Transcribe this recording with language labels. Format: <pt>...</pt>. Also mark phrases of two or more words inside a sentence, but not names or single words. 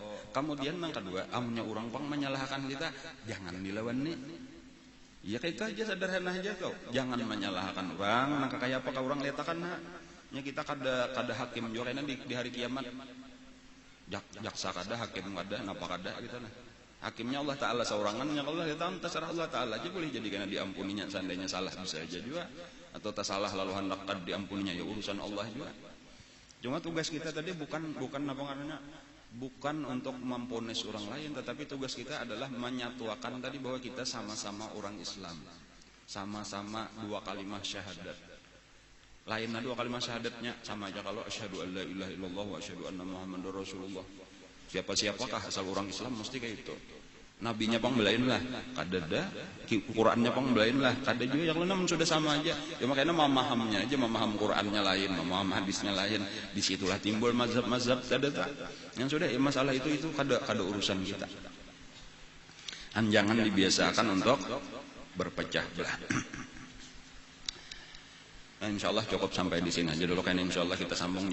<bjn>Kemudian yang kedua amunya orang pang menyalahkan kita jangan dilawan nih.</bjn> <id>Ya kayak itu aja sederhana aja kau. Jangan menyalahkan orang.</id> <bjn>Nang kayak apa kau orang liatakan nya kita kada hakim juga kayaknya di hari kiamat. Jaksa kada, hakim kada, napa kada gitu nah.</bjn> <id>Hakimnya Allah Taala seorangan nya Allah ya terserah Allah Taala aja boleh jadi karena diampuninya seandainya salah bisa aja juga atau tak salah lalu hendak diampuninya ya urusan Allah juga. Cuma tugas kita tadi bukan apa namanya bukan untuk memponis orang lain, tetapi tugas kita adalah menyatukan tadi bahwa kita sama-sama orang Islam, sama-sama dua kalimat syahadat. Lainnya dua kalimat syahadatnya sama aja kalau</id> <ar>أشهد أن لا إله إلا الله وأشهد أن محمدا رسول الله.</ar> <bjn>Siapa-siapakah asal orang Islam mesti kayak itu. Nabinya pang belain lah, kada dah. Qurannya pang belain lah, kada juga yang lain sudah sama aja.</bjn> <id>Ya makanya memahamnya aja, memaham Qurannya lain, memaham hadisnya lain.</id> <bjn>Disitulah timbul mazhab-mazhab kada tak. Yang sudah ya masalah itu kada urusan kita.</bjn> <id>Jangan dibiasakan untuk berpecah belah. Nah,</id> <ar>إن شاء الله</ar> <id>cukup sampai di sini aja dulu kan</id> <ar>إن شاء الله</ar> <id>kita sambung.</id>